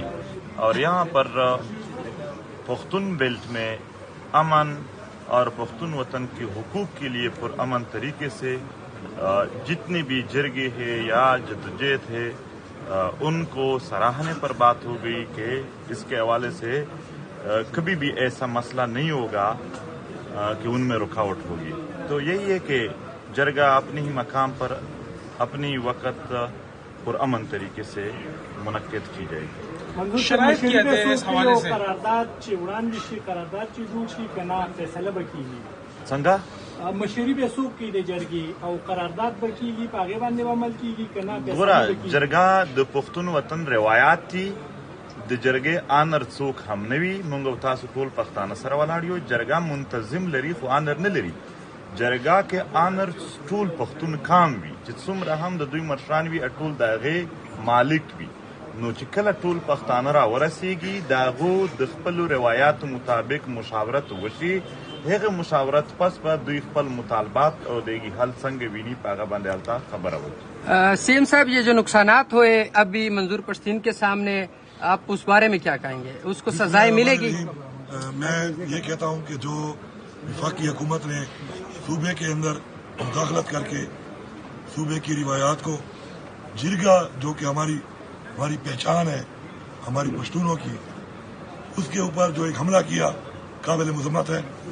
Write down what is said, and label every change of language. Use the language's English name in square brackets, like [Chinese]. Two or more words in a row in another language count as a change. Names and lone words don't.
[Urdu] اور یہاں پر پختون بیلٹ میں امن اور پختون وطن کے حقوق کے لیے پرامن طریقے سے جتنے بھی جرگے ہیں یا جدوجہد ہے ان کو سراہنے پر بات ہو گئی کہ اس کے حوالے سے کبھی بھی ایسا مسئلہ نہیں ہوگا کہ ان میں رکاوٹ ہوگی۔ تو یہی ہے کہ جرگہ اپنے ہی مقام پر اپنی وقت پرامن طریقے سے منعقد کی جائے گی۔ شرائط کیا ہے اس حوالے سے؟ [Pashto] سنگا مشورې به څوک کوي د جرګې او قرارداد به کیږي په هغې باندې به عمل کیږي که نه ګوره جرګه د پښتون وطن روایات دي، د جرګې آنر څوک هم نه وي، موږ او تاسو ټول پښتانه سره ولاړ یو، جرګه منتظم لري خو آنر نه لري، جرګه کې آنر ټول پښتون کام وي چې څومره هم د دوی مشران وي ټول د هغې مالک وي، نو چې کله ټول پښتانه را ورسیږي د هغو د خپلو روایاتو مطابق مشاورت وشي، هغه مشاورت پس به دوی خپل مطالبات اور دیگی حل سنگ وینی پاگا باندې حالتا خبر ہوتی۔ [Urdu] سی ایم صاحب، یہ جو نقصانات ہوئے ابھی منظور پشتین کے سامنے، آپ اس بارے میں کیا کہیں گے؟ اس کو سزائیں ملے گی؟ میں یہ کہتا ہوں کہ جو وفاقی حکومت نے صوبے کے اندر مداخلت کر کے صوبے کی روایات کو، جرگہ جو کہ ہماری پہچان ہے ہماری پشتونوں کی، اس کے اوپر جو ایک حملہ کیا قابل مذمت ہے،